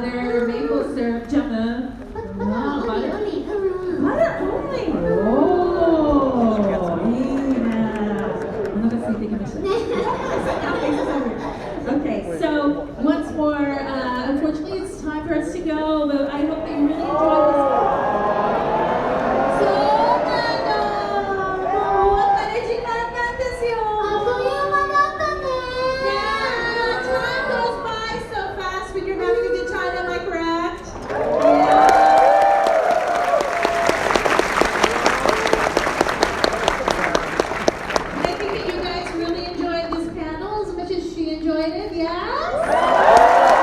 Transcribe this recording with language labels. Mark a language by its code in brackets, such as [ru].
[ja] バター、メープルシロップ、ジャム。バターオリ。バターオリ。おー、いいな。お腹空いてきましたね。 [en] Okay, so once more, unfortunately it's time for us to go, but I hope that you really enjoyed this. [ja] そうなの。もうお別れ時間なんですよ。あっという間だったね。 [en] Yeah, time goes by so fast when you're having a good time, am I correct? Yeah. I think that you guys really enjoyed this panel as much as she enjoyed it, yes?